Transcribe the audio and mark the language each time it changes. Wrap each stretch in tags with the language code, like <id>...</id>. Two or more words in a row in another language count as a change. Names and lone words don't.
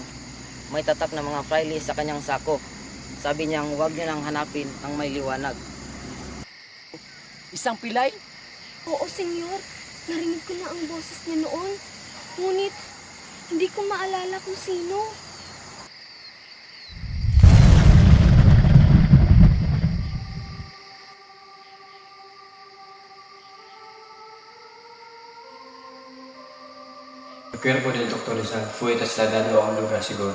<tl>May tatak na mga fraile sa kanyang sako. Sabi niyang huwag niyo nang hanapin ang may liwanag. Isang pilay? Oo, senyor. Narinig ko na ang boses niya noon. Ngunit, hindi ko maalala kung sino.</tl> <es>El cuerpo del doctor Rizal fue trasladado a un lugar seguro.</es>